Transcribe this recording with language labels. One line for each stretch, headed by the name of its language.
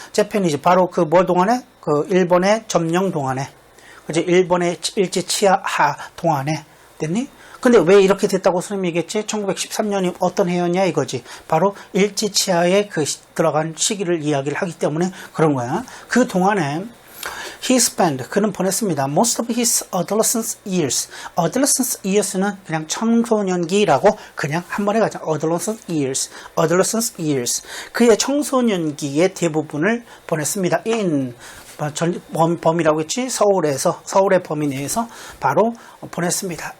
Korean: 재패니즈 바로 그 뭐 동안에? 그 일본의 점령 동안에. 그지? 일본의 일제 치하 동안에. 됐니? 근데 왜 이렇게 됐다고 선생님이 얘기했지? 1913년이 어떤 해였냐 이거지. 바로 일제 치하에 들어간 시기를 이야기를 하기 때문에 그런 거야. 그 동안에
English: he spent,
Korean: 그는 보냈습니다.
English: most of his adolescence years.
Korean: adolescence years는 그냥 청소년기라고 그냥 한 번에 가자.
English: adolescence years. adolescence years.
Korean: 그의 청소년기의 대부분을 보냈습니다. in 범위라고 했지? 서울의 범위 내에서 바로 보냈습니다.